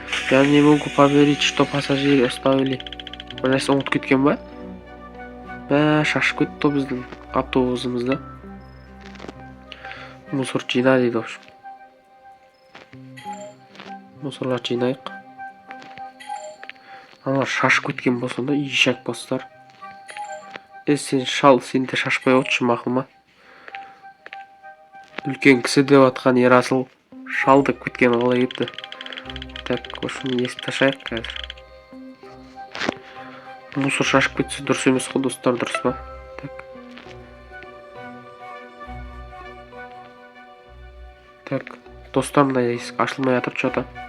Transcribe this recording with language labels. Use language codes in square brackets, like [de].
[ru] Я не могу поверить, что пассажиры оставили. [kk] Бір нәрсе ұмытып кеткен ба? Мә, шашып кетті біздің автобусымызда. Мусор жина дейді, [ru] в общем. [kk] Мусорлар жинайық. Аналар шашып кеткен болсын да, ешак бастар. Сен шал, сен де шашпай отшы мақұл ма? Үлкен кісі деп атқан Ерасыл шал деп кеткен қалай кетті. Так, осыны естіп ташайық қазір. Мусор шашып кетсе дұрыс емес қой, достар, дұрыс па? Так, достар, мына есік ашылмай жатыр что-то.